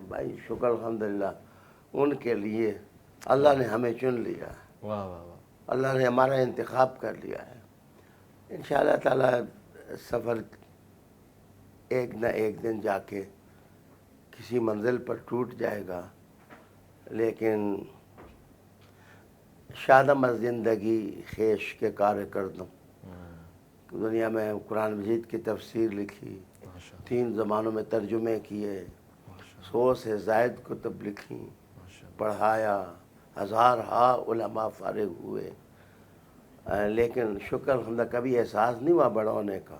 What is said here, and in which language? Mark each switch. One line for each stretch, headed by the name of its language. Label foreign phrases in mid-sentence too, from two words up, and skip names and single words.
Urdu: بھائی شکر الحمدللہ ان کے لیے اللہ نے ہمیں چن لیا, واہ واہ واہ. اللہ نے ہمارا انتخاب کر لیا ہے.
Arabic: انشاءاللہ تعالی
Urdu: سفر ایک نہ ایک دن جا کے کسی منزل پر ٹوٹ جائے گا, لیکن
Persian: شادم از زندگی خیش کے کار کردم.
Urdu: دنیا میں قرآن مجید کی تفسیر لکھی, 3 زبانوں میں ترجمے کیے, 100 سے زائد کتب لکھی, پڑھایا, 1000 علماء فارغ ہوئے, لیکن شکر الحمدللہ کبھی احساس نہیں ہوا بڑا ہونے کا.